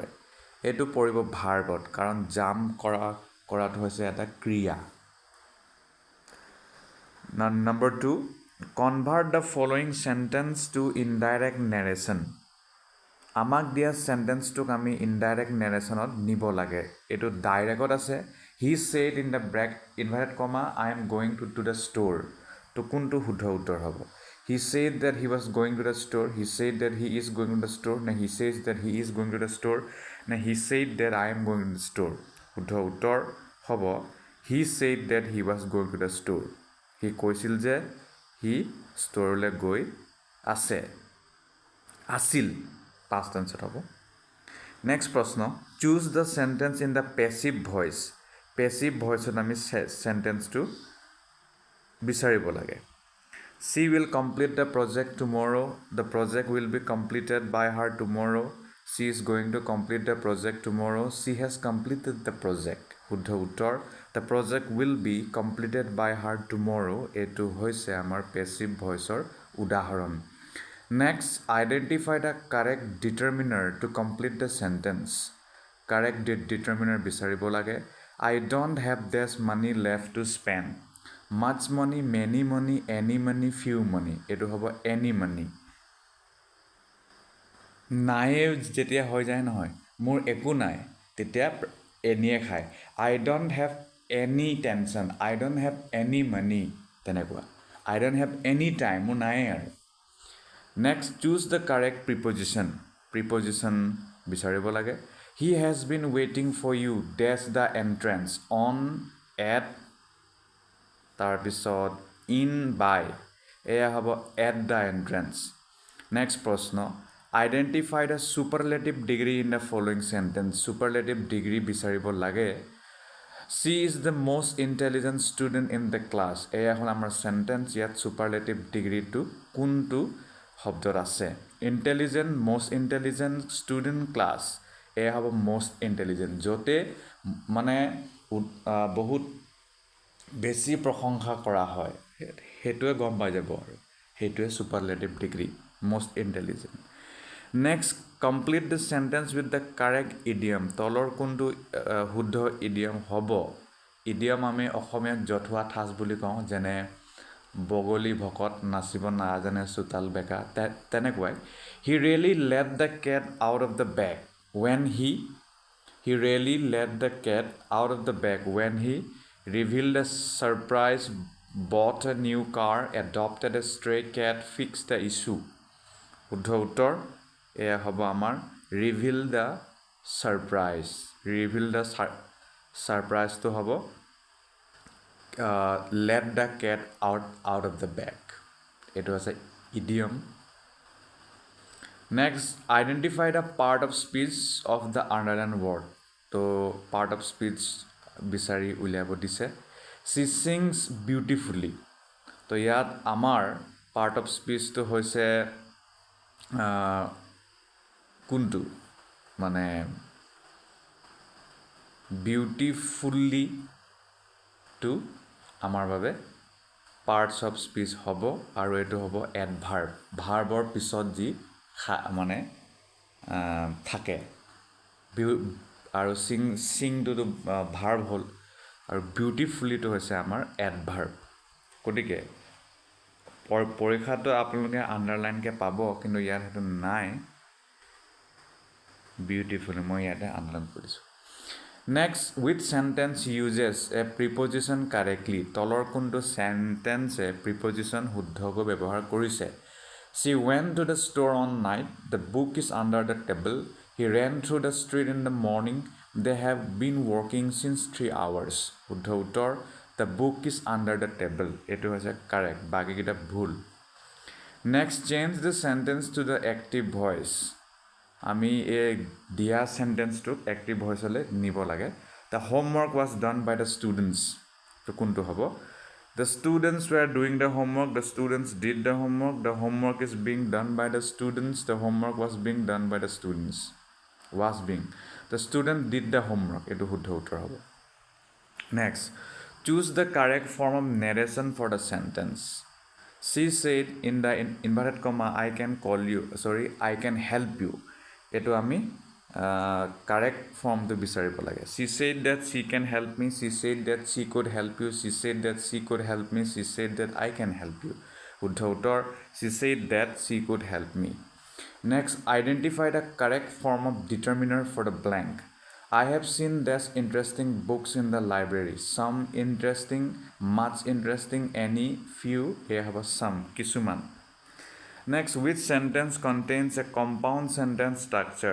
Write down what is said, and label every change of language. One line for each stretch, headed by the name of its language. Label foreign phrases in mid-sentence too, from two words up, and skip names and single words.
Assamese: এইটো পৰিব ভাৰ্বত, কাৰণ জাম্প কৰাটো হৈছে এটা ক্ৰিয়া.
English: Number 2, convert the following sentence to indirect narration.
Assamese: আমাক দিয়া সেন্টেন্সটোক আমি ইনডাইৰেক্ট নেৰেশ্যনত নিব লাগে এইটো ডাইৰেক্টত আছে
English: He said in the bracket inverted comma I am going to the store
Assamese: তো কোনটো শুদ্ধ উত্তৰ হ'ব
English: he said that he was going to the store he said that he is going to the store নে he says that he is going to the store নে he said that I am going to the store শুদ্ধ
Assamese: উত্তৰ হ'ব
English: he said that he was going to the store
Assamese: সি কৈছিল যে সি ষ্ট'ৰলৈ গৈ আছে আছিল
English: past tense
Assamese: হ'ব নেক্সট প্ৰশ্ন
English: choose the sentence in the passive voice
Assamese: পেছিভ ভইচত আমি সেন্টেন্সটো বিচাৰিব লাগে she
English: will complete the project tomorrow the project will be completed by her tomorrow she is going to complete the project tomorrow she has completed the project
Assamese: শুদ্ধ উত্তৰ
English: the project will be completed by her tomorrow
Assamese: এইটো হৈছে আমাৰ পেছিভ ভইচৰ উদাহৰণ
English: Next, identify the correct determiner to complete the sentence. Correct determiner
Assamese: বিচাৰিব লাগে.
English: I don't have this money left to spend. Much money, many money, any money, few money.
Assamese: এইটো হ'ব
English: any money.
Assamese: নায়ে যেতিয়া হৈ যায় নহয় মোৰ একো নাই তেতিয়া এনিয়ে খায়
English: I don't have any tension. I don't have any money. তেনেকুৱা I don't have any time.
Assamese: মোৰ নাই আৰু
English: Next, choose the correct preposition.
Assamese: Preposition বিচাৰিব লাগে.
English: He has been waiting for you. Dash the entrance. On, at, তাৰপিছত in, by.
Assamese: এয়া হ'ব
English: at the entrance. Next প্ৰশ্ন. Identify the superlative degree in the following sentence. Superlative degree
Assamese: বিচাৰিব লাগে.
English: She is the most intelligent student in the class.
Assamese: এয়া হ'ল আমাৰ sentence. ইয়াত
English: superlative degree
Assamese: to কোনটো শব্দত আছে
English: intelligent most intelligent student class
Assamese: এয়া হ'ব
English: most intelligent
Assamese: য'তে মানে বহুত বেছি প্ৰশংসা কৰা হয় সেইটোৱে গম পাই যাব আৰু
English: সেইটোৱে superlative degree most intelligent next complete the sentence with the correct idiom
Assamese: তলৰ কোনটো শুদ্ধ ইডিয়ম হ'ব ইডিয়ম আমি অসমীয়াত জঠুৱা ঠাঁচ বুলি কওঁ যেনে বগলী ভকত নাচিব নাজানে চোতাল বেকা তেনেকুৱাই
English: he really let the cat out of the bag when he really let the cat out of the bag when he revealed a surprise bought a new car adopted a stray cat fixed the issue
Assamese: শুদ্ধ উত্তৰ এয়া হ'ব আমাৰ
English: reveal the surprise to হ'ব let the cat out of the bag. It was an idiom. Next, identify the part of speech of the underlined word. So, part of speech
Assamese: বিচাৰি উলিয়াব দিছে.
English: She sings beautifully.
Assamese: So, ইয়াত আমাৰ
English: part of speech
Assamese: টো হৈছে কোনটো মানে beautifully to আমাৰ বাবে
English: parts of speech
Assamese: হ'ব আৰু এইটো হ'ব এডভাৰ্ব ভাৰ্বৰ পিছত যি মানে থাকে আৰু সিংটোতো ভাৰ্ব হ'ল আৰু বিউটিফুলিটো হৈছে আমাৰ এডভাৰ্ব গতিকে পৰীক্ষাটো আপোনালোকে আণ্ডাৰলাইনকৈ পাব কিন্তু ইয়াত সেইটো নাই বিউটিফুলি মই ইয়াতে আণ্ডাৰলাইন কৰিছোঁ
English: Next, which sentence uses a preposition correctly?
Assamese: তলৰ কোনটো
English: sentence preposition
Assamese: শুদ্ধকৈ ব্যৱহাৰ কৰিছে
English: She went to the store on night. The book is under the table. He ran through the street in the morning. They have been working since 3 hours.
Assamese: শুদ্ধ উত্তৰ
English: The book is under the table.
Assamese: এইটো হৈছে
English: correct.
Assamese: বাকিকেইটা ভুল
English: Next, change the sentence to the active voice.
Assamese: আমি এই দিয়া সেন্টেন্সটোক এক্টিভ ভইচলৈ নিব লাগে
English: The homework was done by the students.
Assamese: তো কোনটো হ'ব
English: The students were doing the homework. The students did the homework. The homework is being done by the students. The homework was being done by the students. The student did the homework.
Assamese: এইটো শুদ্ধ উত্তৰ হ'ব
English: Next, choose the correct form of narration for the sentence. She said in the inverted comma I can help you.
Assamese: এইটো আমি
English: correct form
Assamese: to বিচাৰিব লাগে
English: She said that she can help me. She said that she could help you. She said that she could help me. She said that I can help you.
Assamese: শুদ্ধ উত্তৰ
English: She said that she could help me. Next, identify the correct form of determiner for the blank. I have seen these interesting books in the library. Some interesting, much interesting, any, few. Here have a some, kisuman. Next, which sentence contains a compound sentence structure?